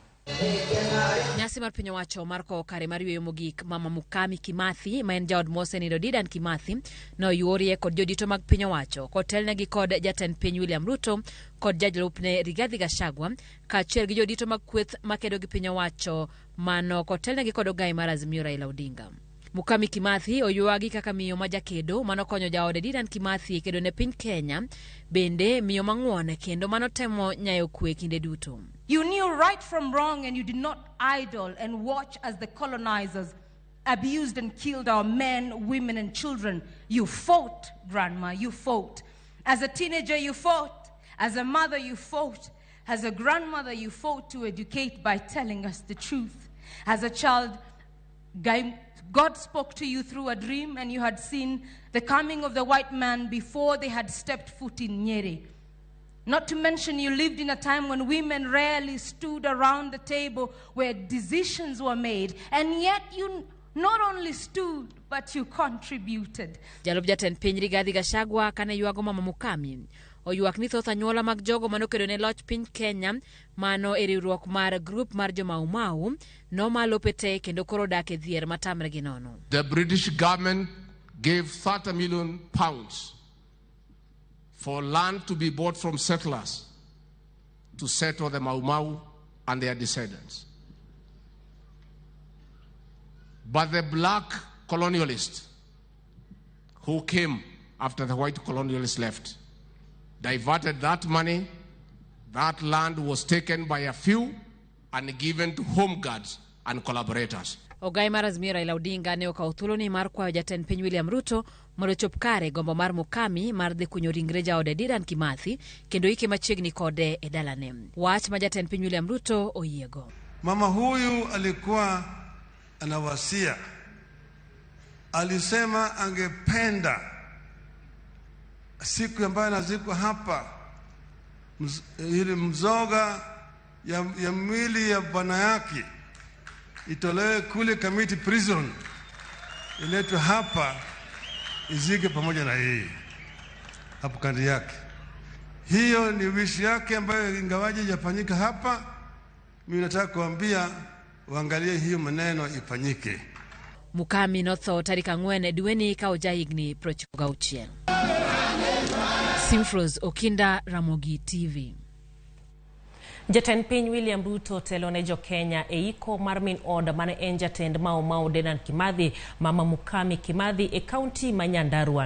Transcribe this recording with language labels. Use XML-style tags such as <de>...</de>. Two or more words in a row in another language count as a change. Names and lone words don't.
<luo>Nyasi mar piny owacho mar kowo kare mar yweyo mogik Mama Mukami Kimathi ma en jaod mosenindo Dedan Kimathi noyuorie kod jodito mag piny owacho kotelnegi kod jatend piny William Ruto kod jajalupne Rigathi Gachagua kaachiel gi jodito mag kweth makedo gi piny owacho mano kotelnegi kod ogai mar Azimio Raila Odinga. Mukami Kimathi oyuagi kaka miyo ma jakedo manokonyo jaode Dedan Kimathi kedo ne piny Kenya, bende miyo mang'won kendo manotemo nyayo kwe kinde duto.</luo> <en>You knew right from wrong and you did not idle and watch as the colonizers abused and killed our men, women and children. You fought, Grandma, you fought. As a teenager you fought. As a mother you fought. As a grandmother you fought to educate by telling us the truth. As a child, God spoke to you through a dream and you had seen the coming of the white man before they had stepped foot in Nyeri. Not to mention you lived in a time when women rarely stood around the table where decisions were made, and yet you not only stood but you contributed.</en> <luo>Jalup jatend piny Rigathi Gachagua kane yuago Mama Mukami oyuak ni thoth anyuola mag jogo manokedo ne loch piny Kenya mano e riwruok mar group mar jo-Mau nomalo pete kendo koro dak e dhier matamre gi nono.</luo> <en>The British government gave 30 million pounds for land to be bought from settlers to settle the Mau and their descendants. But the black colonialists who came after the white colonialists left diverted that money. That land was taken by a few and given to home guards and collaborators.</en> <luo>Ogai mar Azimio Raila Odinga ne okawo thuolo ni mar kwayo jatend piny William Ruto mondo chop kare gombo mar Mukami mar dhi kunyo ringre jaode Dedan Kimathi kendo ike machiegni kode e dalane. Wach ma jatend piny William Ruto oyiego.</luo> <sw>Mama huyu alikuwa anawasia. Alisema angependa siku ambayo anazikwa hapa ile mzoga ya mwili ya bwana yake itolewe kule Kamiti prison, iletwe hapa izike pamoja na yeye hapo kandi yake. Hiyo ni wishi yake ambayo ingawaje hajafanyika hapa. Mimi nataka kuambia waangalie hiyo maneno ifanyike.</sw> <luo>Mukami notho tarik 4 dweni ka ojahigni 96. Simfros Okinda, Ramogi TV. Jatend piny William Ruto telone jo Kenya e iko mar min od mane en jatend Mau Dedan Kimathi Mama Mukami Kimathi e kaunti ma Nyandarua.</luo>